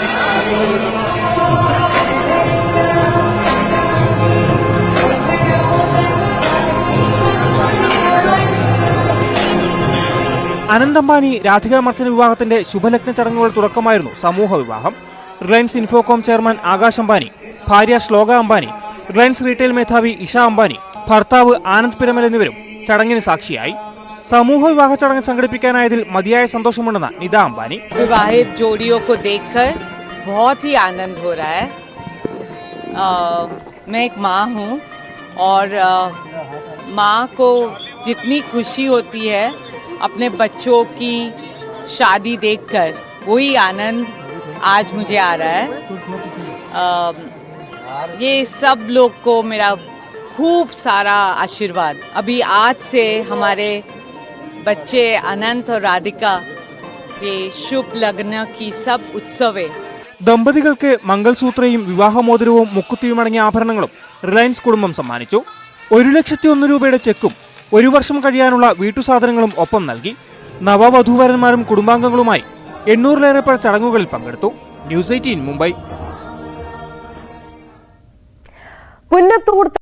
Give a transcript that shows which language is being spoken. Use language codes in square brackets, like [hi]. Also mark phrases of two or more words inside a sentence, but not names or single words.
[ml] അനന്ത് അംബാനി രാധിക മർച്ചന്റ് വിവാഹത്തിന്റെ ശുഭലഗ്ന ചടങ്ങുകൾ തുടക്കമായിരുന്നു സമൂഹ വിവാഹം. റിലയൻസ് ഇൻഫോകോം ചെയർമാൻ ആകാശ് അംബാനി, ഭാര്യ ശ്ലോക അംബാനി, റിലയൻസ് റീറ്റെയിൽ മേധാവി ഇഷ അംബാനി, ഭർത്താവ് ആനന്ദ് പിരമൽ എന്നിവരും ചടങ്ങിന് സാക്ഷിയായി. സമൂഹ വിവാഹ ചടങ്ങ് സംഘടിപ്പിക്കാനായതിൽ മതിയായ സന്തോഷമുണ്ടെന്ന് നിത അംബാനി. [hi] विवाहित जोड़ियों को देखकर बहुत ही आनंद हो रहा है. मैं एक माँ हूँ और माँ को जितनी खुशी होती है अपने बच्चों की शादी देखकर, वही आनंद आज मुझे आ रहा है. ये सब लोग को मेरा खूब सारा आशीर्वाद. अभी आज से हमारे बच्चे अनंत और राधिका के शुभ लग्न की सब उत्सवें. [ml] ദമ്പതികൾക്ക് മംഗൾസൂത്രയും വിവാഹമോതിരവും മുക്കുത്തിയും അടങ്ങിയ ആഭരണങ്ങളും റിലയൻസ് കുടുംബം സമ്മാനിച്ചു. 1,01,000 രൂപയുടെ ചെക്കും 1 വർഷം കഴിയാനുള്ള വീട്ടുസാധനങ്ങളും ഒപ്പം നൽകി. നവവധൂവരന്മാരും കുടുംബാംഗങ്ങളുമായി 800-ലേറെ പേർ ചടങ്ങുകളിൽ പങ്കെടുത്തു. ന്യൂസ് 18 മുംബൈ.